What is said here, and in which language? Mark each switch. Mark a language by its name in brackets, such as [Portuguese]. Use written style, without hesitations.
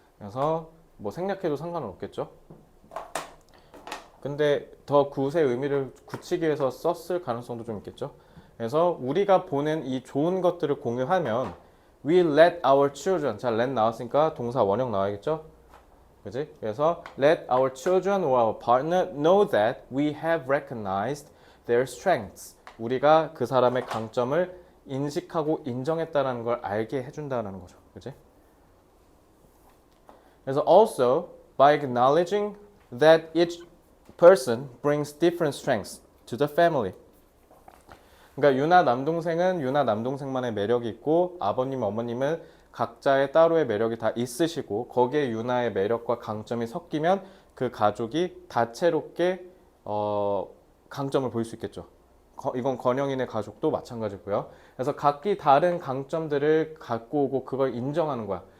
[Korean] 그래서 뭐 생략해도 상관은 없겠죠. 근데 더 굿의 의미를 굳히기 위해서 썼을 가능성도 좀 있겠죠. 그래서 우리가 보는 이 좋은 것들을 공유하면 [English] we let our children [Korean] 자 let 나왔으니까 동사 원형 나와야겠죠. 그지? 그래서 [English] let our children or our partner know that we have recognized their strengths. [Korean] 우리가 그 사람의 강점을 인식하고 인정했다는 걸 알게 해준다는 거죠. 그지? 그래서 [English] also by acknowledging that each person brings different strengths to the family. [Korean] 그러니까 유나 남동생은 유나 남동생만의 매력이 있고 아버님 어머님은 각자의 따로의 매력이 다 있으시고 거기에 유나의 매력과 강점이 섞이면 그 가족이 다채롭게 강점을 보일 수 있겠죠. 이건 건영이네 가족도 마찬가지고요. 그래서 각기 다른 강점들을 갖고 오고 그걸 인정하는 거야.